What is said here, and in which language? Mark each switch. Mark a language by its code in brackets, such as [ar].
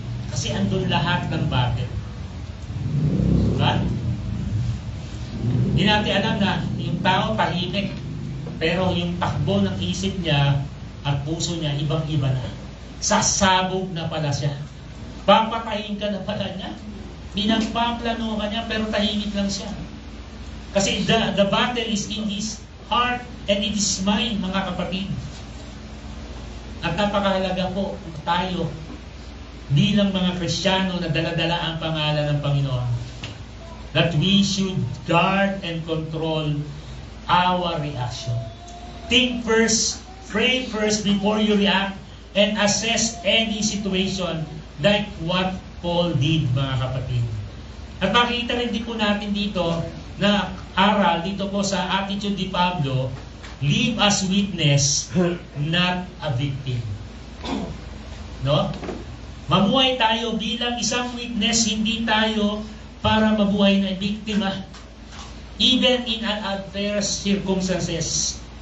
[tl] Kasi andun lahat ng battle. Diba? Hindi natin alam na yung tao tahimik, pero yung takbo ng isip niya at puso niya ibang-iba na. Sasabog na pala siya. Papatayin ka na pala niya. Pinagpaplano ka niya, pero tahimik lang siya. [en] Kasi the battle is in his heart and in his mind, [tl] mga kapatid. At napakahalaga po tayo bilang mga Kristiyano na dala-dala ang pangalan ng Panginoon, [en] that we should guard and control our reaction. Think first, pray first before you react, and assess any situation like what Paul did, [tl] mga kapatid. At makikita rin din po natin dito na aral dito po sa attitude ni Pablo, [en] live as witness, not a victim. [tl] Mamuhay tayo bilang isang witness, hindi tayo para mabuhay na biktima. [en] Even in unfair circumstances.